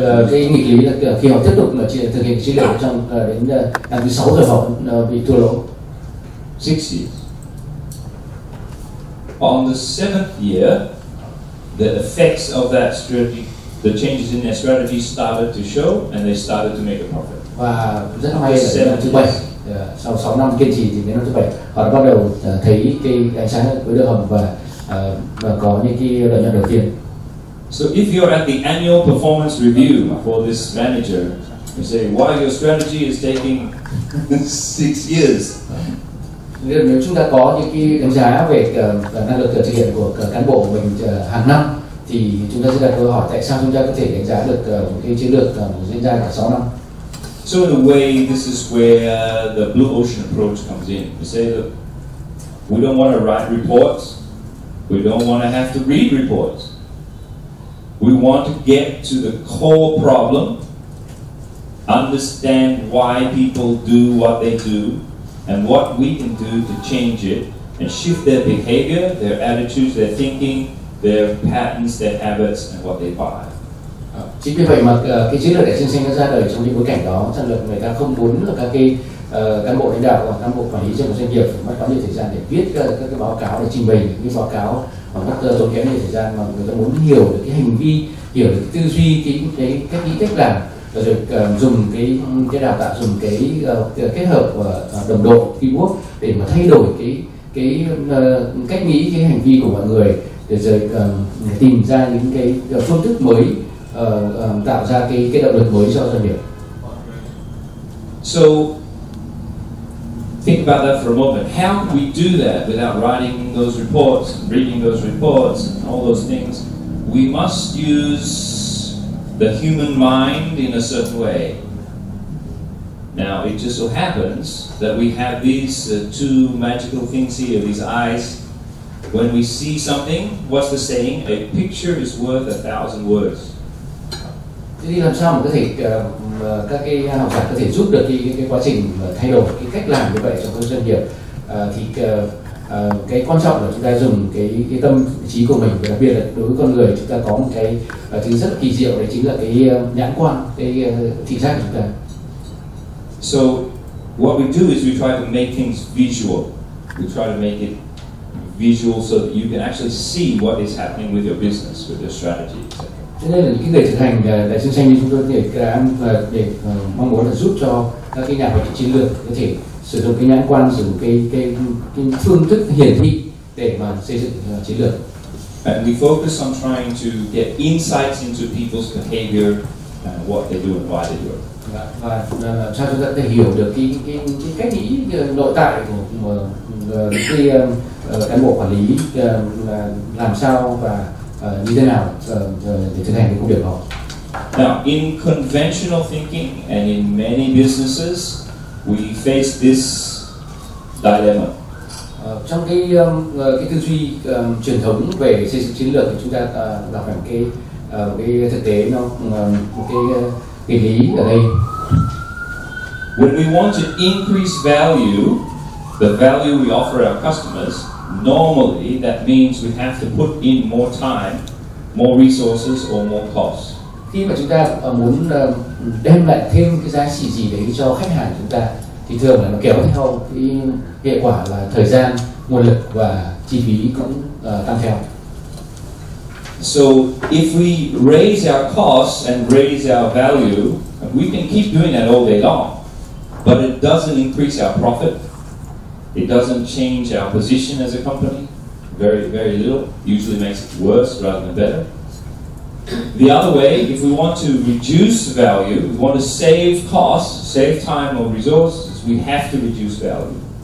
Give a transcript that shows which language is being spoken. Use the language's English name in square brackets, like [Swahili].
[Vietnamese] Cái nghịch lý là khi họ tiếp tục thực hiện chiến lược trong đến năm thứ 6 rồi họ bị thua lỗ. [English] 6 years. On the 7th year, the effects of that strategy, the changes in their strategy started to show, and they started to make a profit. [Vietnamese] Và rất may là năm thứ 7, sau 6 năm kiên trì thì đến năm thứ 7 họ đã bắt đầu thấy cái ánh sáng cuối đường hầm và có những cái lợi nhuận đầu tiên. [English] So if you're at the annual performance review for this manager, you say, why your strategy is taking 6 years? [Vietnamese] Nếu chúng ta có những cái đánh giá về năng lực thực hiện của cán bộ của mình hàng năm, thì chúng ta sẽ đặt câu hỏi tại sao chúng ta có thể đánh giá được một cái chiến lược diễn ra cả 6 năm. [English] So in a way, this is where the blue ocean approach comes in. We say, look, we don't want to write reports. We don't want to have to read reports. We want to get to the core problem, understand why people do what they do, and what we can do to change it and shift their behavior, their attitudes, their thinking, their patterns, their habits, and what they buy. [Vietnamese] Chính vì vậy mà cái chiến lược đẻ sinh sinh nó ra đời trong những bối cảnh đó, rằng là người ta không muốn là các cái cán bộ lãnh đạo hoặc cán bộ quản lý trong một doanh nghiệp phải mất quá nhiều thời gian để viết các cái báo cáo để trình bày những báo cáo bằng mất tốn kém nhiều thời gian, mà người ta muốn hiểu được cái hành vi, hiểu được cái tư duy, cái cách nghĩ, cách làm, rồi dùng cái đào tạo, dùng cái kết hợp đồng đội teamwork để mà thay đổi cái cách nghĩ, cái hành vi của mọi người, để rồi tìm ra những cái phương thức mới, tạo ra cái động lực mới cho doanh nghiệp. [English] So think about that for a moment. How can we do that without writing those reports, reading those reports, and all those things? We must use the human mind in a certain way. Now, it just so happens that we have these two magical things here, these eyes. When we see something, what's the saying? A picture is worth 1,000 words. [Vietnamese] Thế thì làm sao mà có thể các cái học giả có thể giúp được cái quá trình thay đổi cái cách làm như vậy trong các doanh nghiệp, thì cái quan trọng là chúng ta dùng cái tâm trí của mình, đặc biệt là đối với con người, chúng ta có một cái thứ rất là kỳ diệu, đấy chính là cái nhãn quan, cái thị giác của chúng ta. [English] So what we do is we try to make things visual. We try to make it visual so that you can actually see what is happening with your business, with your strategy, etc. [Vietnamese] Cho nên là những người thực hành đại sinh như chúng tôi để mong muốn là giúp cho các cái nhà hoạch định chiến lược có thể sử dụng cái nhãn quan, sử dụng cái phương thức hiển thị để mà xây dựng chiến lược. [English] And we focus on trying to get insights into people's behavior and what they do and why they do it. [Vietnamese] Và làm sao chúng ta có thể hiểu được cái cách nghĩ nội tại của cái cán bộ quản lý làm sao và như thế nào để thực hành cái công việc đó. [English] Now, in conventional thinking and in many businesses, we face this dilemma. [Vietnamese] Trong cái tư duy truyền thống về xây dựng chiến lược thì chúng ta gặp phải cái thực tế, một cái nghịch lý ở đây. [English] When we want to increase value, the value we offer our customers, normally that means we have to put in more time, more resources or more costs. [Vietnamese] Khi mà chúng ta muốn đem lại thêm cái giá trị gì đấy cho khách hàng chúng ta, thì thường là nó kéo theo cái hệ quả là thời gian, nguồn lực và chi phí cũng tăng theo. [English] So if we raise our costs and raise our value, we can keep doing that all day long, but it doesn't increase our profit. It doesn't change our position as a company. Very, very little. Usually makes it worse rather than better. The other way, if we want to reduce value, we want to save costs, save time or resources, we have to reduce value.